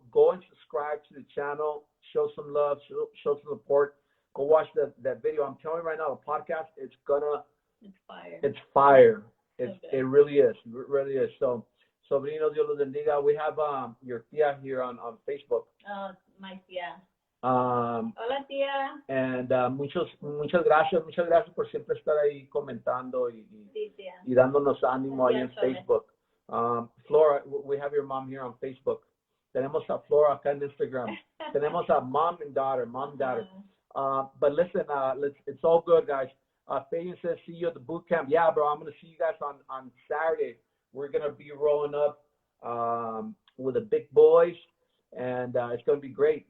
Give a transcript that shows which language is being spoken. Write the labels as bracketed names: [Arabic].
[English] Go and subscribe to the channel. Show some love, show some support. Go watch that video. I'm telling you right now, the podcast, it's fire. It's fire. It really is. It really is. So, Sobrino, [Spanish] Dios los bendiga. [English] We have your tia here on Facebook. Oh, my tia. [Spanish] Hola, tía. And muchas gracias por siempre estar ahí comentando y dándonos ánimo ahí en Facebook. [English] Flora, we have your mom here on Facebook. [Spanish] Tenemos a Flora acá en Instagram. Tenemos a [English] mom and daughter. But listen, it's all good, guys. Fabian says, see you at the boot camp. Yeah, bro, I'm going to see you guys on Saturday. We're going to be rolling up with the big boys, and it's going to be great.